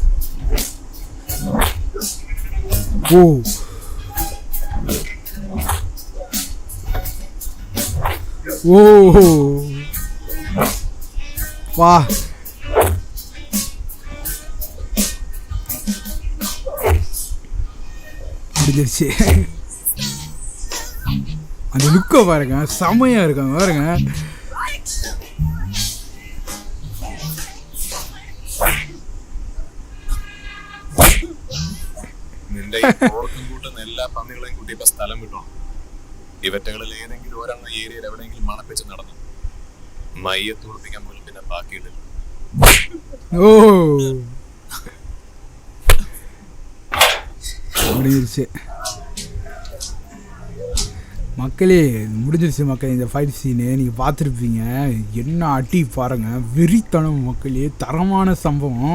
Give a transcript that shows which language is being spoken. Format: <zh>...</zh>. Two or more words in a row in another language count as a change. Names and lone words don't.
<ta>ஓ ஓ வா முடிஞ்சிருச்சு. அந்த லுக்கை பாருங்க, செமையா இருக்காங்க பாருங்க.</ta> <ml>നിന്റെ ഈ പ്രോടക്റ്റും കൂട്ടുന്ന എല്ലാ പന്നികളെയും കൂട്ടി ഇപ്പൊ സ്ഥലം വിട്ടോണം. ഇവറ്റകളിൽ ഏതെങ്കിലും ഒരെണ്ണം ഏരിയയിൽ എവിടെയെങ്കിലും മണപ്പിച്ച് നടന്നു മയ്യത്ത് കുളിപ്പിക്കാൻ പോലും പിന്നെ ബാക്കിയിട്ടില്ല.</ml> <ta>ஓ முடிஞ்சிருச்சு மக்களே, முடிஞ்சிருச்சு மக்களே. இந்த ஃபைட் சீனு நீங்கள் பார்த்துருப்பீங்க. என்ன அடி பாருங்கள், வெறித்தனம் மக்களே, தரமான சம்பவம்.</ta>